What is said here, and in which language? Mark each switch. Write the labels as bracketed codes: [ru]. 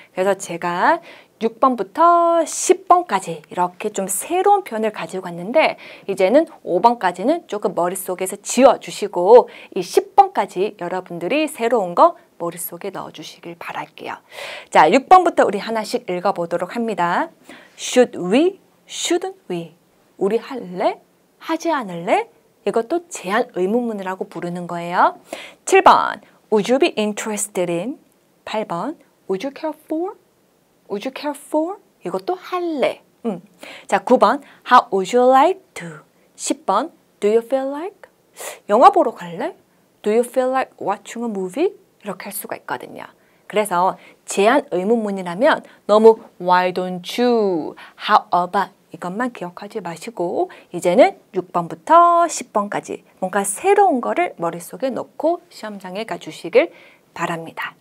[ko] 그래서 제가 6번부터 10번까지 이렇게 좀 새로운 표현을 가지고 왔는데 이제는 5번까지는 조금 머릿속에서 지워주시고 이 10번까지 여러분들이 새로운 거 머릿속에 넣어주시길 바랄게요. 자, 6번부터 우리 하나씩 읽어보도록 합니다. [en] Should we? Shouldn't we? [ko] 우리 할래? 하지 않을래? 이것도 제한 의문문이라고 부르는 거예요. [en] 7번 Would you be interested in? 8번 Would you care for? Would you care for? 이것도 할래. 자, 9번 How would you like to? 10번 Do you feel like? [ko] 영화 보러 갈래? [en] Do you feel like watching a movie? [ko] 이렇게 할 수가 있거든요. 그래서 제한 의문문이라면 너무 [en] Why don't you? How about? [ko] 이것만 기억하지 마시고 이제는 6번부터 10번까지 뭔가 새로운 거를 머릿속에 넣고 시험장에 가주시길 바랍니다.